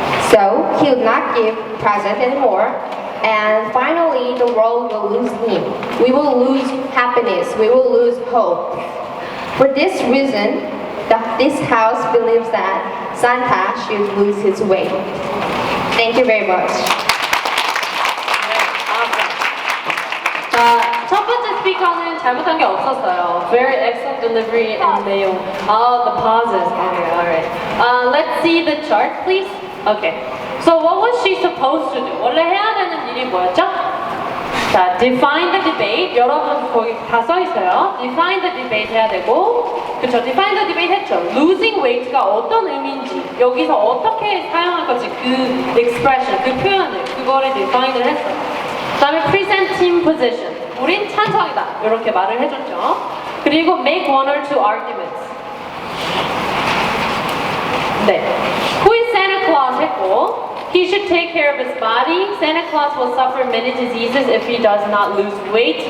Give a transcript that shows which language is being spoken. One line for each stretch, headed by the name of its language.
English: So he will not give present anymore, and finally the world will lose him. We will lose happiness, we will lose hope. For this reason, the this house believes that Santa should lose his weight. Thank you very much.
Korean: 자, 첫 번째 스피커는 잘못한 게 없었어요.
English: Very excellent delivery and 내용. Oh, the pauses. Okay, alright. Let's see the chart, please. Okay. So what was she supposed to do?
Korean: 원래 해야 되는 일이 뭐였죠?
English: 자, define the debate.
Korean: 여러분 거기 다 써 있어요.
English: Define the debate
Korean: 해야 되고, 그쵸?
English: Define the debate
Korean: 했죠.
English: Losing weight
Korean: 가 어떤 의미인지, 여기서 어떻게 사용할 건지 그 expression, 그 표현을, 그거를 define을 했어요. 그 다음에
English: present team position.
Korean: 우린 찬성이다. 이렇게 말을 해줬죠. 그리고
English: make one or two arguments.
Korean: 네.
English: Who is Santa Claus
Korean: 했고,
English: he should take care of his body. Santa Claus will suffer many diseases if he does not lose weight.